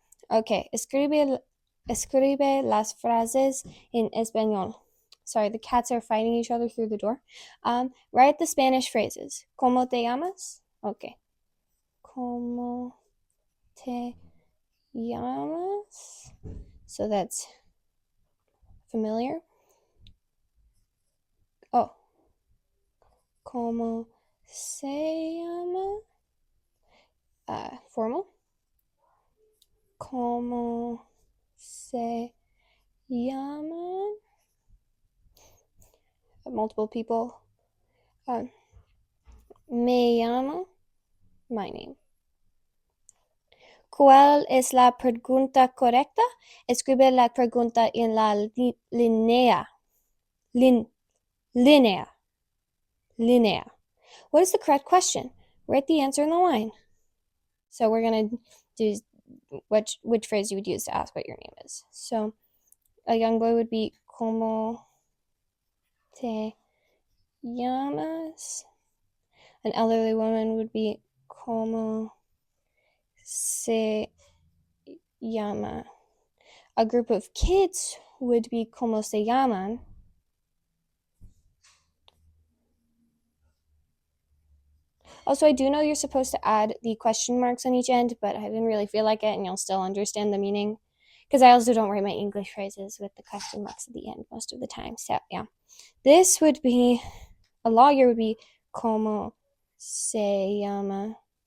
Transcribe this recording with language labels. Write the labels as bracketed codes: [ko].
[es] Okay, escribe las frases en español. [en] Sorry, the cats are fighting each other through the door. Write the Spanish phrases. [es] ¿Cómo te llamas? Okay. ¿Cómo te llamas? [en] So that's familiar. [es] Oh. ¿Cómo se llama? Formal. ¿Cómo se llama? [en] Multiple people. [es] Me llamo, [en] my name. [es] ¿Cuál es la pregunta correcta? Escribe la pregunta en la línea. Línea. [en] What is the correct question? Write the answer in the line. So we're going to do which phrase you would use to ask what your name is. So a young boy would be, [es] ¿Cómo te llamas? [en] An elderly woman would be, [es] ¿Cómo se llama? [en] A group of kids would be, [es] ¿Cómo se llaman? [en] Also, I do know you're supposed to add the question marks on each end, but I didn't really feel like it, and you'll still understand the meaning. Because I also don't write my English phrases with the question marks at the end most of the time. So, yeah. This would be, a lawyer would be, [es] ¿Cómo se llama?